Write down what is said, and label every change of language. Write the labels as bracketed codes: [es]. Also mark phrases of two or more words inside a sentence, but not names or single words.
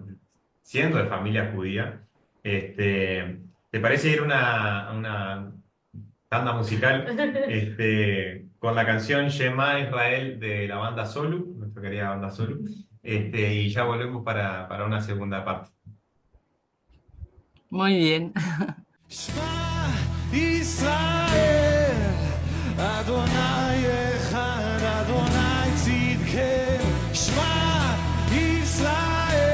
[es] Siendo de familia judía, ¿te parece ir a una tanda musical con la canción Shema Israel de la banda Solu, nuestra querida banda Solu, y ya volvemos para una segunda parte? Muy bien. [he] שמע ישראל, אדוני אחד, אדוני צדקנו, שמע ישראל.